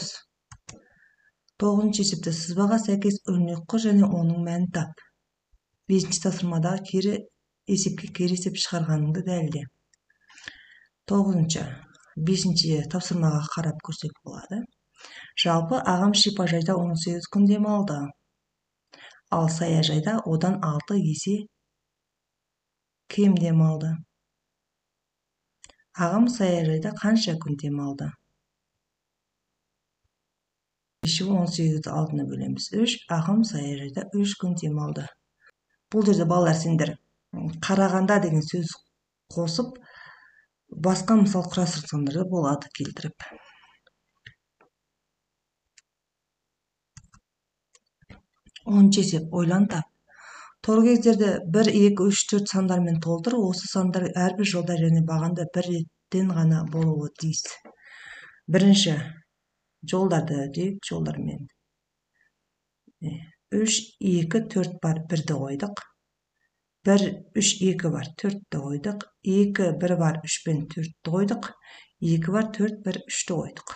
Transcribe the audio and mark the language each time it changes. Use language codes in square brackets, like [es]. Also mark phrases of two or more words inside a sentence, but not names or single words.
[ky] 9-эсепте сызбага сайкес өрнөк кур жана онун маанин тап. 5-тапшырмадагы кири эсепке кири эсеп чыгарганыңды далилде. 9. 5-тапшырмага карап көрсөк болот. Жалпы агам шипажайда 18 күн дем алды. Ал саяжайда одан 6 есе кем дем алды. Агам саяжайда канча күн дем алды? 18 алдына бөлөбүз. 3. Агам саяжайда 3 күн дем алды. Бул жерде балдар сендер караганда деген сөз косуп башка мисал кураштырсаңдар да болот келтирип. 10 эсеп ойлон тап. Тор кездерде 1, 2, 3, 4 сандар менен толтур. Осы сандар ар бир жолда және баганда бир реттен гана болуу тийиз. Биринчи жолдарды дейик, жолдар менен 3, 2, 4 бар 1ди койдук. 1, 3, 2 бар 4ди койдук. 2, 1 бар 3 менен 4ди койдук. 2 бар 4, 1, 3ди койдук.